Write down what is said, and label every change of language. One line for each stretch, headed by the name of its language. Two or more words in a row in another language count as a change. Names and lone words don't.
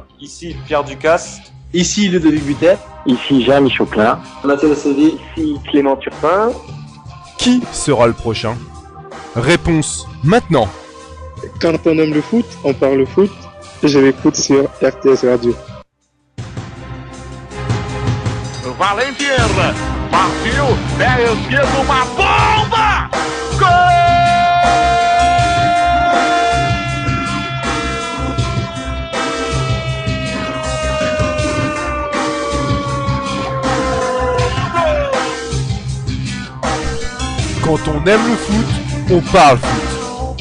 French: Ici Pierre Ducasse. Ici Ludovic Butet. Ici Jean Choclin. Mathieu Séville. Ici Clément Turpin. Qui sera le prochain? Réponse maintenant. Quand on aime le foot, on parle foot. Je l'écoute sur RTS Radio.
Portuguese: Valentina, partiu, pé esquerdo, uma bomba! Gol!
French: Quand on aime le foot, on parle foot.